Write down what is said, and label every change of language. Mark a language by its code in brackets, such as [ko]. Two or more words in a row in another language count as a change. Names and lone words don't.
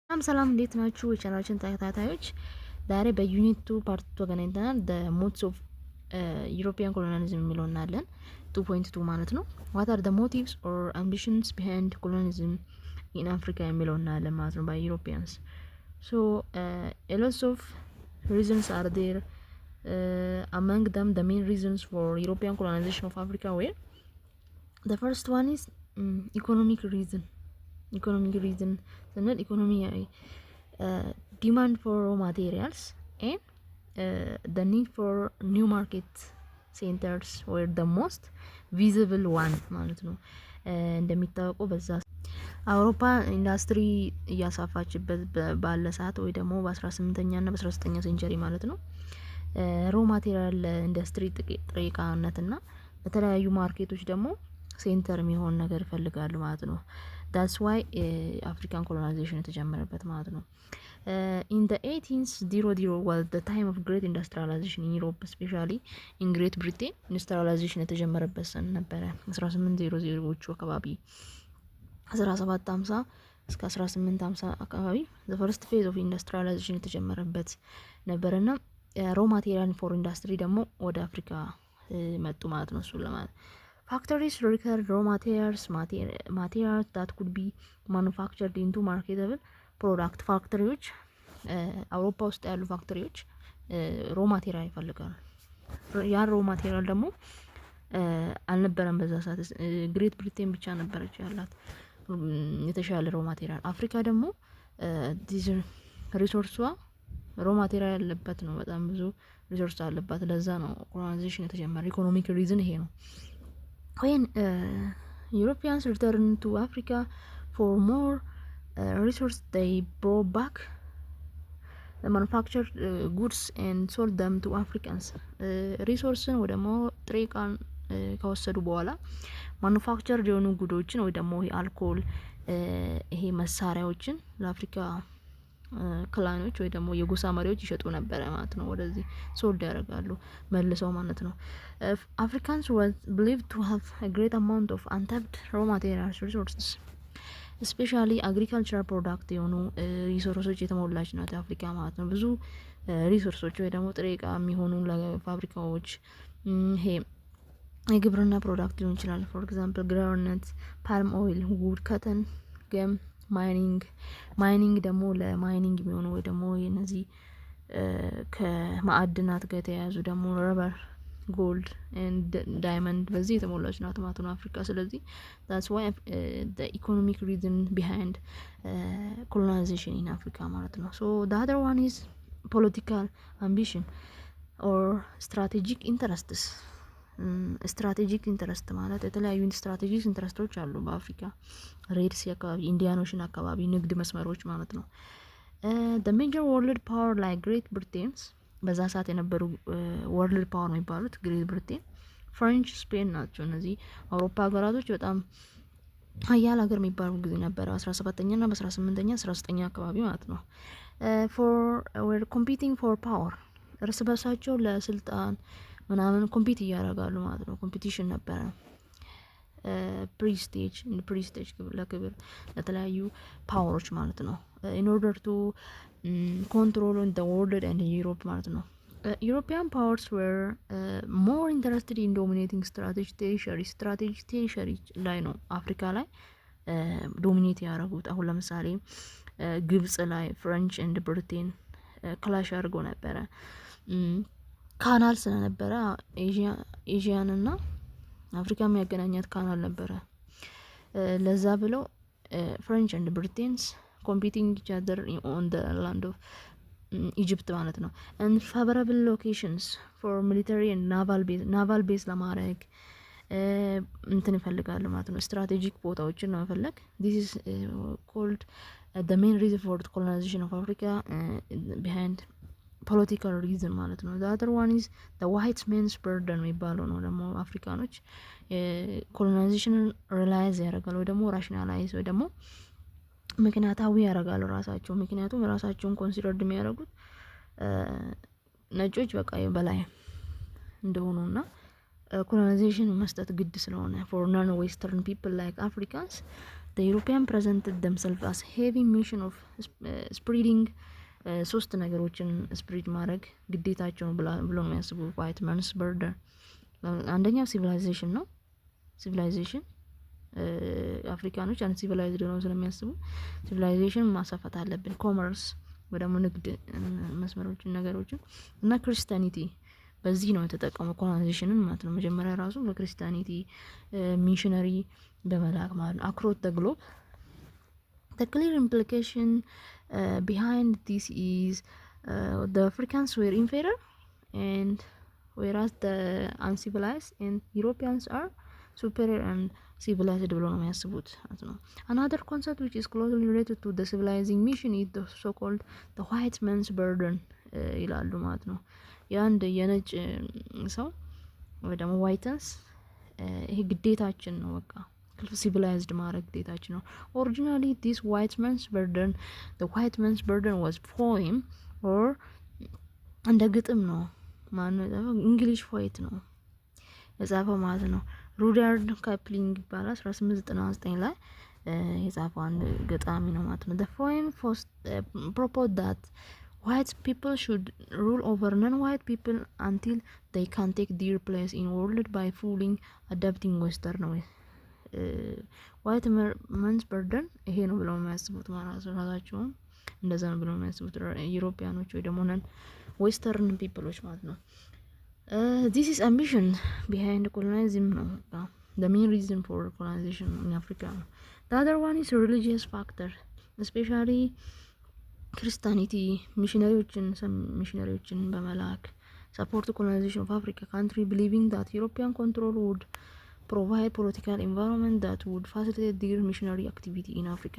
[am] ሰላም እንዴት ናችሁ? የቻናላችን ተከታታዮች ዛሬ በዩኒት 2 ፓርት 2 ተገናኝተናል። [en] the motives of European colonialism [am] የሚለውን እናያለን። 2.2 ማለት ነው። [en] what are the motives or ambitions behind colonialism in Africa [am] የሚለውን እናያለን ማለት ነው [en] by Europeans. So a lot of reasons are there. Among them the main reasons for European colonization of Africa were the first one is economic reason [am] ስንል ኢኮኖሚያዊ [en] demand for raw materials and the need for new market centers were the most visible one [am] ማለት ነው። እንደሚታወቀው በዛ አውሮፓ ኢንዱስትሪ እያሳፋችበት ባለ ሰዓት ወይ ደግሞ በ18ኛ እና በ19ኛ ሴንቸሪ ማለት ነው [en] raw material [am] ኢንዱስትሪ ጥሬ ዕቃነትና በተለያዩ ማርኬቶች ደግሞ ሴንተር የሚሆን ነገር ይፈልጋሉ ማለት ነው። [en] that's why African colonization [am] የተጀመረበት ማለት ነው። [en] in the 1800 was the time of great industrialization in Europe, especially in Great Britain. [am] industrialization የተጀመረበት ሰን ነበረ 1800ዎቹ አካባቢ 1750 እስከ 1850 አካባቢ [en] the first phase of industrialization [am] የተጀመረበት ነበርና [en] raw material for industry [am] ደግሞ ወደ አፍሪካ መጡ ማለት ነው። እሱ ለማለት [en] factories require raw materials that could be manufactured into marketable product. [am] ፋክተሪዎች አውሮፓ ውስጥ ያሉ ፋክተሪዎች [en] raw material [am] ይፈልጋሉ። ያ [en] raw material [am] ደግሞ አልነበረም በዛ ሰዓት ግሬት ብሪቴን ብቻ ነበረች ያላት የተሻለ [en] raw material። [am] አፍሪካ ደግሞ ሪሶርሷ [en] raw material [am] ያለበት ነው። በጣም ብዙ ሪሶርስ አለባት። ለዛ ነው ኮሎናይዜሽን የተጀመረ። [en] economic reason [am] ይሄ ነው። [en] when Europeans returned to Africa for more resources, they brought back the manufactured goods and sold them to Africans. [am] ሪሶርስን ወይ ደግሞ ጥሬ ዕቃን ከወሰዱ በኋላ ማኑፋክቸርድ የሆኑ ጉዶችን ወይ ደግሞ አልኮል ይሄ መሳሪያዎችን ለአፍሪካ ክላኖች ወይ ደግሞ የጎሳ መሪዎች ይሸጡ ነበር ማለት ነው። ወደዚህ ሶልድ ያደርጋሉ መልሰው ማለት ነው። [en] Africans were believed to have a great amount of untapped raw materials resources, especially agricultural product [am] የሆኑ ሪሶርሶች የተሞላች ናት አፍሪካ ማለት ነው። ብዙ ሪሶርሶች ወይ ደግሞ ጥሬ ዕቃ የሚሆኑ ለፋብሪካዎች ይሄ የግብርና ፕሮዳክት ሊሆን ይችላል። [en] for example groundnut, palm oil, wood, cotton, gum, [am] ማይኒንግ ደግሞ ለማይኒንግ የሚሆኑ ወይ ደግሞ እነዚህ ከማዕድናት ጋር የተያያዙ ደግሞ [en] rubber, gold and diamond [am] በዚህ የተሞላች ናት ማለት ነው አፍሪካ። ስለዚህ [en] that's why the economic reason behind colonization in Africa [am] ማለት ነው። [en] so the other one is political ambition or strategic interests. strategic interest [am] ማለት የተለያዩ ስትራቴጂክ ኢንተረስቶች አሉ በአፍሪካ ሬድ ሲ አካባቢ፣ ኢንዲያን ኦሽን አካባቢ ንግድ መስመሮች ማለት ነው። [en] the major world power like Great Britain [am] በዛ ሰዓት የነበሩ [en] world power [am] የሚባሉት ግሬት ብሪቴን፣ ፍሬንች፣ ስፔን ናቸው። እነዚህ አውሮፓ ሀገራቶች በጣም ሀያል ሀገር የሚባሉ ጊዜ ነበረ 17ኛ እና በ18ኛ 19ኛ አካባቢ ማለት ነው። [en] were competing for power [am] እርስ በርሳቸው ለስልጣን ምናምን ኮምፒት እያደረጋሉ ማለት ነው። ኮምፒቲሽን ነበረ። ፕሪስቴጅ ለክብር ለተለያዩ ፓወሮች ማለት ነው። [en] in order to control the world and Europe [am] ማለት ነው። [en] European powers were more interested in dominating strategic territory [am] ላይ ነው አፍሪካ ላይ ዶሚኔት ያደረጉት። አሁን ለምሳሌ ግብጽ ላይ [en] French and Britain clash [am] አድርጎ ነበረ። ካናል ስለነበረ ኤዥያን እና አፍሪካ የሚያገናኛት ካናል ነበረ። ለዛ ብለው [en] French and Britains competing each other on the land of ኢጅፕት [am] ማለት ነው። [en] and favorable locations for military and naval [am] base ለማድረግ እንትን ይፈልጋሉ ማለት ነው። ስትራቴጂክ ቦታዎችን ነው መፈለግ። [en] this is called the main reason for the colonization of Africa behind political reason [am] ማለት ነው። [en] the other one is the white man's burden [am] የሚባለው ነው። ደግሞ አፍሪካኖች ኮሎናይዜሽን ሪላይዝ ያደርጋሉ ወይ ደግሞ ራሽናላይዝ ወይ ደግሞ ምክንያታዊ ያደርጋሉ ራሳቸው። ምክንያቱም ራሳቸውን ኮንሲደርድ የሚያደርጉት ነጮች በቃ በላይ እንደሆኑና ኮሎናይዜሽን መስጠት ግድ ስለሆነ [en] for non western people like Africans the European presented themselves as having mission of spreading [am] ሶስት ነገሮችን ስፕሪድ ማድረግ ግዴታቸው ብሎ ነው የሚያስቡ [en] white man's burden። [am] አንደኛው ሲቪላይዜሽን ነው። ሲቪላይዜሽን አፍሪካኖች አንድ ሲቪላይዝድ ነው ስለሚያስቡ ሲቪላይዜሽን ማሳፈት አለብን። ኮመርስ ወይ ደግሞ ንግድ መስመሮችን ነገሮችን እና ክርስቲያኒቲ በዚህ ነው የተጠቀመው ኮሎናይዜሽንን ማለት ነው። መጀመሪያ ራሱ በክርስቲያኒቲ ሚሽነሪ በመላክ ማለት ነው [en] across the globe። the clear implication behind this is the Africans were inferior and whereas the uncivilized and Europeans are superior and civilized [am] ብሎ ነው የሚያስቡት ማለት ነው። [en] another concept which is closely related to the civilizing mission is the so called the white man's burden [am] ይላሉ ማለት ነው። የአንድ የነጭ ሰው ወይ ደግሞ ዋይተንስ ይሄ ግዴታችን ነው በቃ civilized ማድረግ ግዴታችን ነው። [en] originally this white man's burden the white man's burden was poem or [am] እንደ ግጥም ነው ማለት ነው። እንግሊሽ ፖኤት ነው የጻፈው ማለት ነው። ሩዳርድ ካፕሊንግ ይባላል 1899 ላይ የጻፈው አንድ ገጣሚ ነው ማለት ነው። [en] the poem proposed that white people should rule over non-white people until they can take their place in world by fully adapting western way white man's burden [am] ይሄ ነው ብለው የሚያስቡት ማለት ነው። ራሳቸውን እንደዛ ነው ብለው የሚያስቡት ዩሮፒያኖች ወይ ደግሞ [en] non western peoples [am] ማለት ነው። [en] this is ambition behind colonialism [am] ነው [en] the main reason for colonization in Africa. the other one is religious factor especially [am] ክርስቲያኒቲ ሚሽነሪዎችን በመላክ [en] support colonization of Africa country believing that European control would provide political environment that would facilitate their missionary activity in Africa.